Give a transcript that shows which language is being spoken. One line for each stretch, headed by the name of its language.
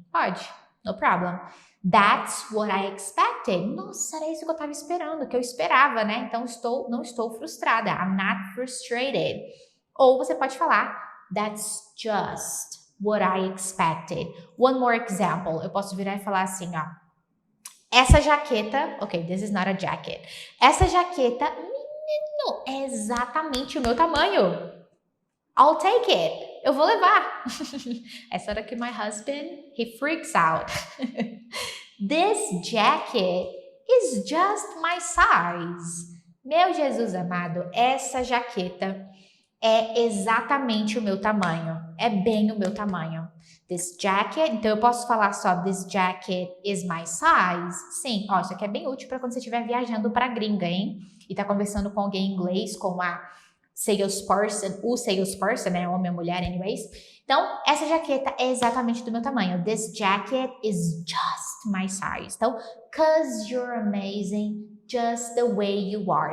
English: Pode, no problem. That's what I expected.
Portuguese: Nossa, era isso que eu estava esperando, que eu esperava, né? Então, não estou frustrada.
English: I'm not frustrated. Ou você pode falar, that's just what I expected.
Portuguese: One more example. Eu posso virar e falar assim, ó.
English: Essa jaqueta, ok, this is not a jacket.
Portuguese: Essa jaqueta, menino, é exatamente o meu tamanho.
English: I'll take it. Eu vou levar. Essa hora que my husband, he freaks out. This jacket is just my size.
Portuguese: Meu Jesus amado, essa jaqueta é exatamente o meu tamanho. É bem o meu tamanho. This jacket, então eu posso falar só this jacket is my size? Sim, ó, isso aqui é bem útil para quando você estiver viajando para gringa, hein? E tá conversando com alguém em inglês, com a salesperson, o salesperson, né? Homem ou mulher, anyways. Então, essa jaqueta é exatamente do meu tamanho.
English: This jacket is just my size. Então, cause you're amazing, just the way you are.